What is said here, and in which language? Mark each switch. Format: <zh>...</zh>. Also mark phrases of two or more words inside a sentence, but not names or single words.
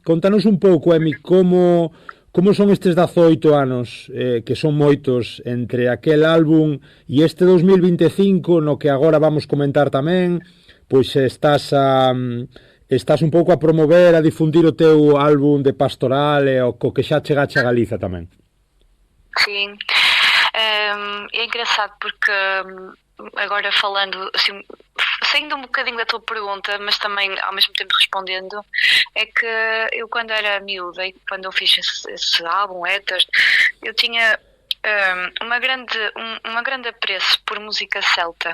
<gl>Contanos un pouco, Emi, como son estes 18 anos, que son moitos, entre aquel álbum e este 2025, no que agora vamos comentar tamén, pois estás un pouco a promover, a difundir o teu álbum de pastoral e o que xa chegache a Galiza tamén.</gl> <pt>Sim, é engraçado porque agora falando assim, saindo um bocadinho da tua pergunta, mas também ao mesmo tempo respondendo, é que eu, quando era miúda e quando eu fiz esse álbum, Éter, eu tinha uma grande apreço por música celta.</pt>